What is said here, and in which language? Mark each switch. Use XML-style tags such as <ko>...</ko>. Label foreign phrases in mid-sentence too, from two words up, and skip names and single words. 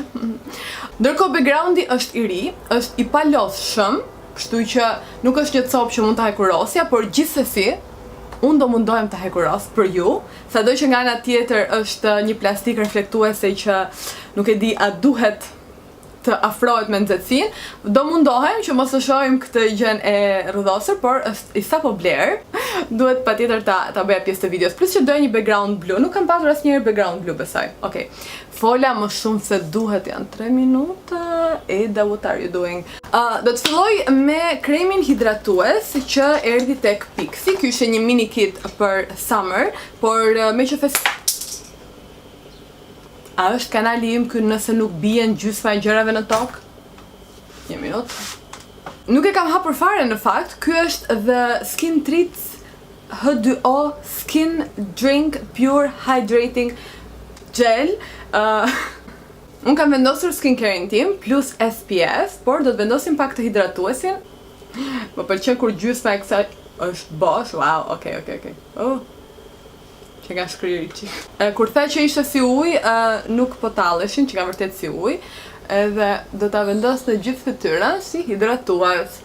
<sq>Ndërkohë backgroundi është i ri, është i palodhshëm, kështu që nuk është një copë që mund ta hekurosja, por gjithsesi unë do mundohem ta hekuros për ju, sado që nga ana tjetër është një plastik reflektuese që nuk e di a duhet të afrohet me nxehtësinë, do mundohem që mos të shohim këtë gjën e rrëdhosur, por është i sapo bler. Duhet patjetër ta bëja pjesë të videos. Plus që doja një background blu, nuk kam pasur asnjëherë background blu, besoj. Okej. Fola më shumë se duhet, janë 3 minuta.</sq> <en>Eda, what are you doing?</en> <sq>Do të filloj me kremin hidratues që erdhi tek Pixi. Ky ishte një mini kit për summer, por me që A është kanali im ky nëse nuk bien gjysma e gjërave në tokë? Një minut. Nuk e kam hapur fare në fakt, ky është The Skin Treats H2O Skin Drink Pure Hydrating Gel. Unë kam vendosur skincare-in tim plus SPF, por do të vendosim pak të hidratuesin. Më pëlqen kur gjysma e kësaj është bosh, wow, okej. Që nga shkriri që. Kur the që ishte si ujë, nuk po talleshin, që ka vërtet si ujë, edhe do ta vendos në gjithë fytyrën si hidratues.</sq>